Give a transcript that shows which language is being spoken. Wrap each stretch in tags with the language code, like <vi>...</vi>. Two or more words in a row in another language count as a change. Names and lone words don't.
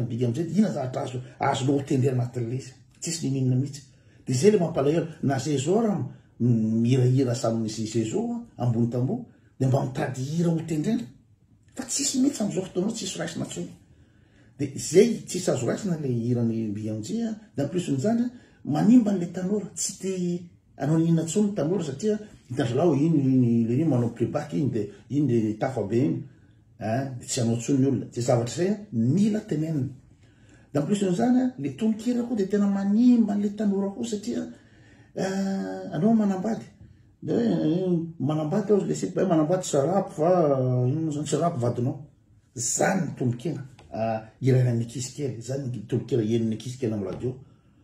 <mg>big am'jy inona zavatra azonao hotendry anatin'le izy tsisy ninona mihitsy de zay le mampalahelo na zay zao raha mihirahira samin'izy zay zao ambony tamboho de mba mitady hira hotendrena fa tsisy mihitsy am'izao fotoanao tsisy raisina tsony de zay tsisy azo raisina le hirany big am'jy de</mg> <fr>en plus</fr> <mg>n'zany manimba n'le tanora tsy te anao ninona tsony tanora satria hitandrolao iny manao playback iny de tafa be iny de tsy anao tsony ny olona tsy zavatra zay mila tenenina de</mg> <fr>en plus</fr> <mg>n'zany le tonikira koa de tena manimba n'le tanora koa satria anao manambady de manambady ao le sipa manambady sarapy fa ino zany sarapy vadinao zany ny tonikira irana ny ankizy kely zany tonikira eniny ankizy kely amin'ny radio</mg>